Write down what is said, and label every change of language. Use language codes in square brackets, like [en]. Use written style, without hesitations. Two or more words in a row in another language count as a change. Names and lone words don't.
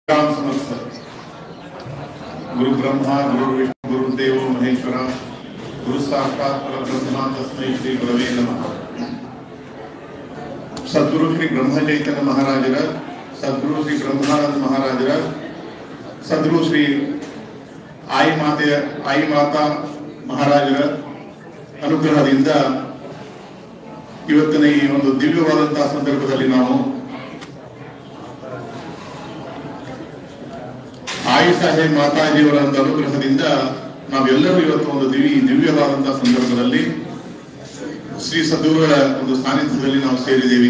[sa] समर्थ गुरु ब्रह्मा गुरु विष्णु गुरुदेव महेश्वरा गुरु साक्षात् परब्रह्म तस्मै श्री गुरवे नमः। [kn] सद्गुरु श्री ब्रह्म चैतन्य महाराजರ सद्गुरु श्री ब्रह्मानंद महाराजರ सद्गुरु श्री आई माता महाराजರ ಅನುಗ್ರಹದಿಂದ ಇವತ್ತಿನ ಈ ಒಂದು ದಿವ್ಯವಾದಂತಹ ಸಂದರ್ಭದಲ್ಲಿ ನಾವು ಆಯಿ ಸಾಹೇಬ್ ಮಾತಾಜಿಯವರ ಅನುಗ್ರಹದಿಂದ ನಾವೆಲ್ಲರೂ ಇವತ್ತು ಒಂದು ದಿವ್ಯವಾದಂತಹ ಸಂದರ್ಭದಲ್ಲಿ ಶ್ರೀ ಸದ್ಗುರುಗಳ ಒಂದು ಸಾನ್ನಿಧ್ಯದಲ್ಲಿ ನಾವು ಸೇರಿದ್ದೇವೆ.